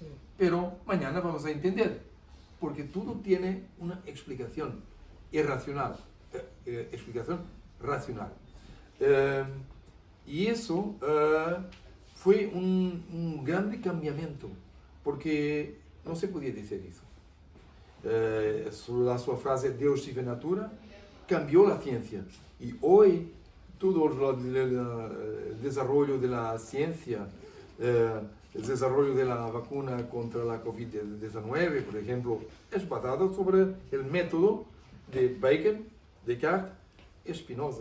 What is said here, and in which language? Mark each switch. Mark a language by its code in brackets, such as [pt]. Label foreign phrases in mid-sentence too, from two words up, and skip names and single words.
[es] Pero mañana vamos a entender, porque todo tiene una explicación irracional, explicación racional. Y eso fue un gran cambiamiento, porque no se podía decir eso. La su frase [la] Deus sive natura [es] cambió la ciencia. Y hoy todo el desarrollo de la ciencia, el desarrollo de la vacuna contra la COVID-19, por ejemplo, es basado sobre el método de Bacon, Descartes y Spinoza.